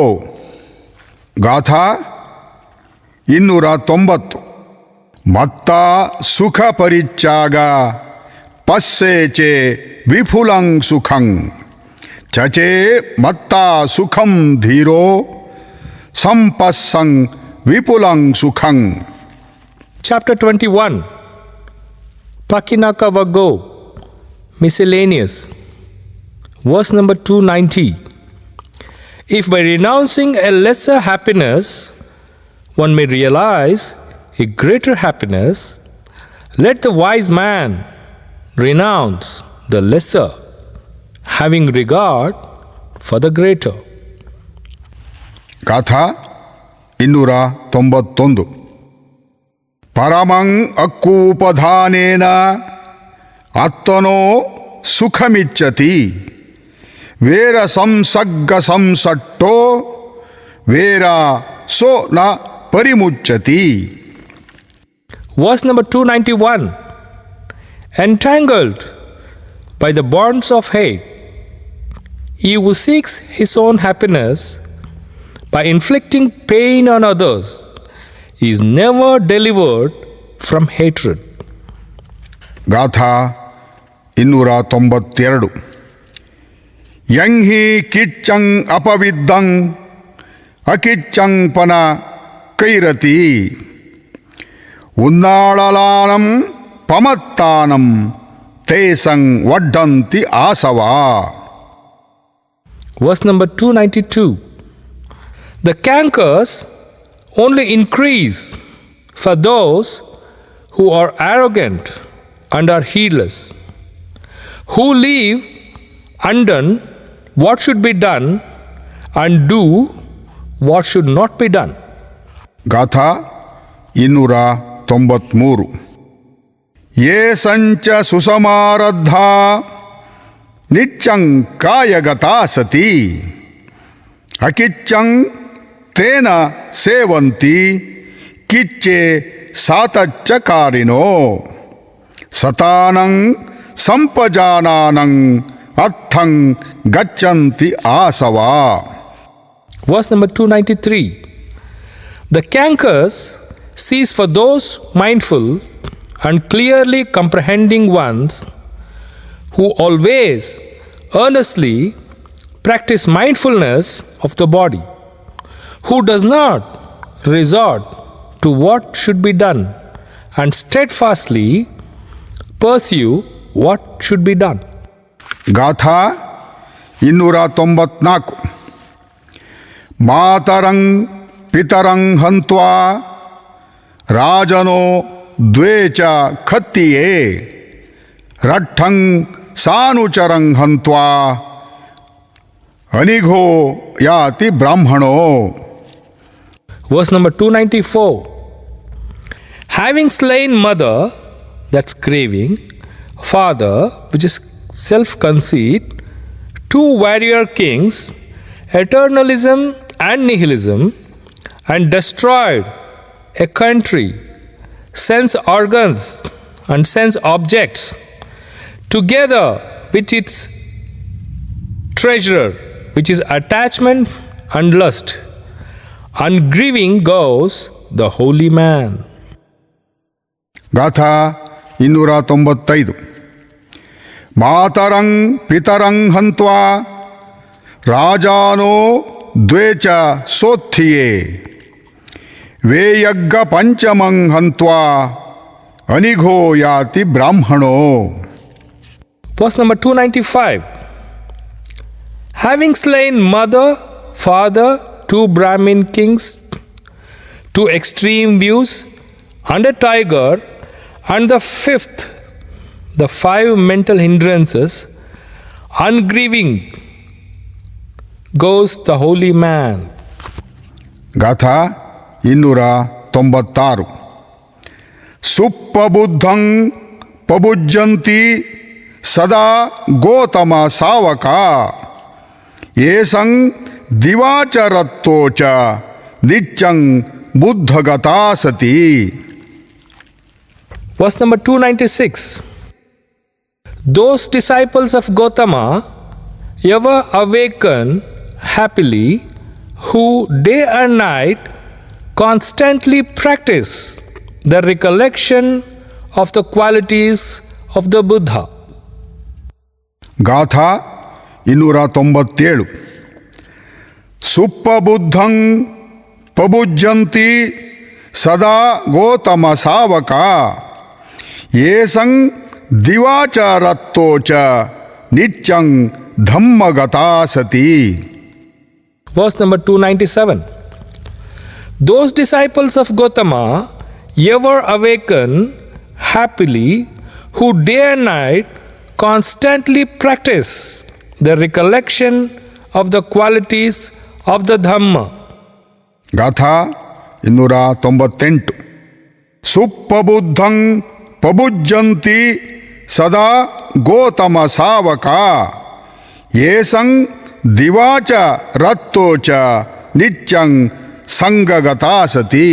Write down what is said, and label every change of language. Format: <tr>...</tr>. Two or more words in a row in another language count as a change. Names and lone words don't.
<pi>ಗಾಥಾ 290. ಮತ್ತ ಸುಖ ಪರಿಚ್ಚಾಗ ಪಸ್ಸೇಚೆ ವಿಫುಲಂ ಸುಖಂ ಚಚೆ ಮತ್ತ ಸುಖಂ ಧೀರೋ ಸಂಪಸ್ಸಂ ವಿಪುಲಂ ಸುಖಂ.</pi> <en>Chapter 21. Pakinakavaggo, miscellaneous. Verse number 290. If by renouncing a lesser happiness one may realize a greater happiness, let the wise man renounce the lesser, having regard for the greater.</en> <pi>ಗಾಥಾ 291. ಪರಮಂ ಅಕ್ಕೂಪಧಾನೇನ ಆತ್ಮನೋ ಸುಖಮಿಚ್ಛತಿ ವೇರ ಸಂಸಗ್ಗ ಸಂಸಟ್ಟೋ ವೇರ ಸೋ ನ ಪರಿಮುಚ್ಯತಿ.</pi> <en>Verse number 291. Entangled by the bonds of hate, he who seeks his own happiness by inflicting pain on others is never delivered from hatred.</en> <pi>ಗಾಥಾ 292. ಯಂಹಿ ಕಿಚ್ಚಂ ಅಪವಿದ್ದಂ ಅಕಿಚ್ಚಂ ಪನ ಕೈರತಿ ಉನ್ನಾಳಲಾನಂ ಪಮತ್ತಾನಂ ತೇಸಂ ವಡ್ಡಂತಿ ಆಸವಾ.</pi> <en>Verse number 292. The cankers only increase for those who are arrogant and are heedless, who leave undone what should be done and do what should not be done.</en> <pi>ಗಾಥಾ 293. ಯೇ ಸಂಚ ಸುಸಮಾರದ್ಧ ನಿಚ್ಚಂ ಕಾಯಗತಾ ಸತಿ ಅಕಿಚ್ಚಂ ತೇನ ಸೇವಂತಿ ಕಿಚ್ಚೆ ಸಾತಚ್ಚಕಾರಿನೋ ಸತಾನಂ ಸಂಪಜಾನಾನಂ ಅರ್ಥಂ ಗಚ್ಚಂತಿ ಆಸವಾ.</pi> <en>Verse number 293. The cankers cease for those mindful and clearly comprehending ones who always earnestly practice mindfulness of the body, who does not resort to what should be done and steadfastly pursue what should be done.</en> <pi>ಗಾಥಾ 294. ಮಾತರಂ ಪಿತರಂ ಹಂತ್ವಾ राजनो द्वे च खत्तिये रट्ठं सानुचरं हन्त्वा अनिघो याति ब्राह्मणो.</pi> <en>Verse number 294. Having slain mother, that's craving, father, which is self-conceit, two warrior kings, eternalism and nihilism, and destroyed a country, sense organs and sense objects, together with its treasure, which is attachment and lust, ungrieving goes the holy man.</en> <pi>ಗಾಥಾ 295. ಮಾತರಂ ಪಿತರಂ ಹಂತ್ವಾ ರಾಜಾನೋ ದ್ವೇ ಚ ಸೋತ್ಥಿಯೇ ವೇಯಗ್ಗ ಪಂಚಮಂ ಹಂತ್ವಾ ಅನಿಘೋ ಯಾತಿ ಬ್ರಾಹ್ಮಣೋ.</pi> <en>Verse number 295. Having slain mother, father, two Brahmin kings, two extreme views, and a tiger, and the fifth, the five mental hindrances, ungrieving goes the holy man.</en> <pi>ಗಾಥಾ 296. ಸುಪ್ಪಬುದ್ಧಂ ಪಬುಜ್ಜಂತಿ ಸದಾ ಗೋತಮ ಸಾವಕ ಏಸಂ ದಿವಾಚರತ್ತೋಚ ನಿಚ್ಚಂ ಬುದ್ಧಗತಾ ಸತಿ.</pi> <en>Verse number 296. Those disciples of Gautama ever awaken happily, who day and night constantly practice the recollection of the qualities of the Buddha.</en> <pi>ಗಾಥಾ 297. ಸುಪ್ಪಬುದ್ಧಂ ಪಬುಜ್ಜಂತಿ ಸದಾ ಗೋತಮ ಸಾವಕ ಏಸಂ ದಿವಾಚರತ್ತೋಚ ನಿಚ್ಚಂ ಧಮ್ಮಗತಾ ಸತಿ.</pi> <en>Verse number 297. Those disciples of Gautama ever awaken happily, who day and night constantly practice the recollection of the qualities of the Dhamma.</en> <pi>ಗಾಥಾ 298. ಸುಪ್ಪಬುದ್ಧಂ ಪಬುಜ್ಜಂತಿ ಸದಾ ಗೋತಮ ಸಾವಕ ಏಸಂ ದಿವಾಚ ರತ್ತೋಚ ನಿಚ್ಚಂ ಸಂಗಗತಾ ಸತಿ.</pi>